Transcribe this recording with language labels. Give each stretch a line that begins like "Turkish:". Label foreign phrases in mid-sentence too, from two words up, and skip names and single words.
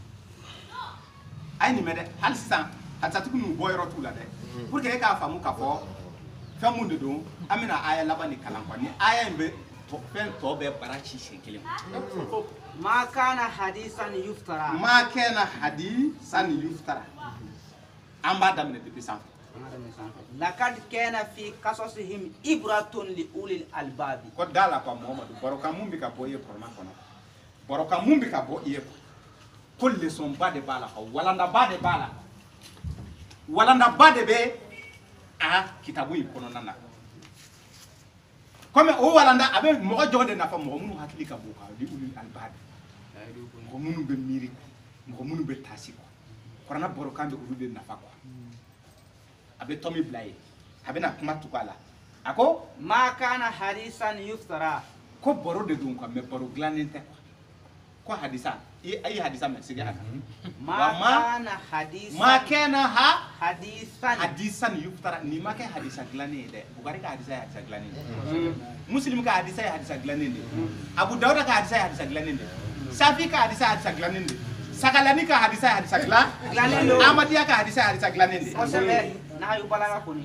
Bambara: a ye nin mɛn dɛ hali sisan harisatigiw n'u bɔ yɔrɔ t'u la dɛ
French: pour que
Bambara: e k'a faamu k'a fɔ fɛn mun de don an bɛna aya laban ni kalan quoi ni aya in bɛ fɛn tɔ bɛɛ bara ci siɲɛ kelen
Arabic: ما كان حديثا يفترى ما كان حديثا يفترى
Bambara: an b'a daminɛ depuis sanfɛ
Arabic: لقد كان في قصصهم عبرة لأولي الألباب
Bambara: ko da la quoi Muhamadu barokan mun bɛ ka bɔ i ye kɔrɔna kɔnɔ barokan mun bɛ ka bɔ i ye ko leçon ba de b'a la walanda de b'a la walanda de bɛ a kitabu in kɔnɔna na comme o walanda a bɛ mɔgɔ jɔn de nafa mɔgɔ minnu hakili ka bon ka di
Arabic: أولي الألباب
Bambara: mɔgɔ minnu bɛ miiri mɔgɔ minnu bɛ taasi quoi kɔrɔna barokan bɛ olu de nafa quoi a bɛ tɔmi bila ye a bɛna kuma tugu a la a ko
Arabic: ما كان حديثا يفترى
Bambara: ko baro de don quoi mais baro dilannen tɛ quoi ko hadisa a ye hadisa mɛn sigi a kan
Arabic: ما كان حديثا
Bambara: ma kɛna
Arabic: حديثا حديثا يفترى
Bambara: ni ma kɛ hadisa dilannen ye dɛ Bukari ka hadisa ye hadisa dilannen de Muslim ka hadisa ye hadisa dilannen de Abu Dawuda ka hadisa ye hadisa dilannen de Safi ka hadisa ye hadisa dilannen de Sakalani ka hadisa ye hadisa dilannen de Ahmadiyya ka hadisa ye hadisa dilannen de kosɛbɛ n'a y'u balaga kɔni